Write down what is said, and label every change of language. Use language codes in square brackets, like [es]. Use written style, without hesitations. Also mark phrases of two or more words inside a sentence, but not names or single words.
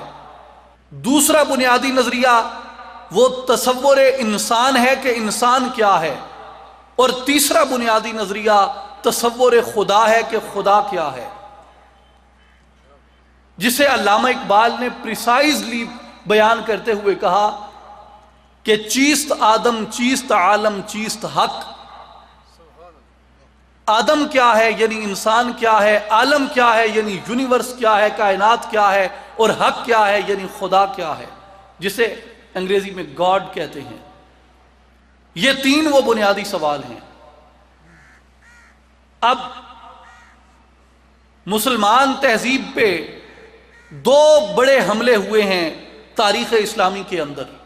[ur] دوسرا بنیادی نظریہ وہ تصور انسان ہے کہ انسان کیا ہے. اور تیسرا بنیادی نظریہ تصور خدا ہے کہ خدا کیا ہے، جسے علامہ اقبال نے پریسائزلی بیان کرتے ہوئے کہا کہ [fa] چیست آدم چیست عالم چیست حق. [ur] آدم کیا ہے یعنی انسان کیا ہے، عالم کیا ہے یعنی یونیورس کیا ہے، کائنات کیا ہے، اور حق کیا ہے یعنی خدا کیا ہے، جسے انگریزی میں گاڈ کہتے ہیں. یہ 3 وہ بنیادی سوال ہیں. اب مسلمان تہذیب پہ 2 بڑے حملے ہوئے ہیں تاریخ اسلامی کے اندر.